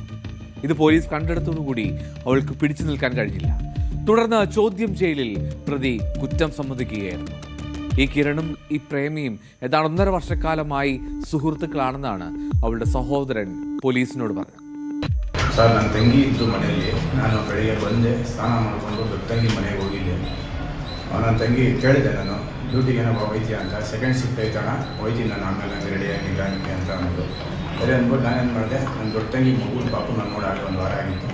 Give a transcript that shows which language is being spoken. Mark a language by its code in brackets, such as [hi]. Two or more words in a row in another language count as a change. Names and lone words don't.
[ml] ഇത് പോലീസ് കണ്ടെടുത്തോടുകൂടി അവൾക്ക് പിടിച്ചു നിൽക്കാൻ കഴിഞ്ഞില്ല. തുടർന്ന് ചോദ്യം ചെയ്യലിൽ പ്രതി കുറ്റം സമ്മതിക്കുകയായിരുന്നു. ഈ കിരണും ഈ പ്രേമിയും ഏതാണ്ട് 1.5 വർഷക്കാലമായി സുഹൃത്തുക്കളാണെന്നാണ് അവളുടെ സഹോദരൻ പോലീസിനോട് പറഞ്ഞത്. [kn] ಸರ್ ನನ್ನ ತಂಗಿ ಇದ್ದು ಮನೆಯಲ್ಲಿ ನಾನು ಬೆಳಿಗ್ಗೆ ಬಂದೆ ಸ್ನಾನ ಮಾಡಿಕೊಂಡು ದೊಡ್ಡ ತಂಗಿ ಮನೆಗೆ ಹೋಗಿದ್ದೆ. ನನ್ನ ತಂಗಿ ಕೇಳಿದೆ ನಾನು ಡ್ಯೂಟಿಗೆ ಏನೋ ಹೋಗ್ತೀಯ ಅಂತ. [en] second shift [kn] ಐತಣ್ಣ ಹೋಗ್ತೀನಿ ನಾನು ಆಮೇಲೆ ನನಗೆ ರೆಡಿ ಆಗಿಲ್ಲ ನನಗೆ ಅಂತ ಅಂದ್ಬಿಟ್ಟು ಸರಿ ಅಂದ್ಬಿಟ್ಟು ನಾನೇನು ಮಾಡಿದೆ ನನ್ನ ದೊಡ್ಡ ತಂಗಿ ಮಗು ಪಾಪು ನಾನು ನೋಡಾಗ 1 ವಾರ ಆಗಿತ್ತು.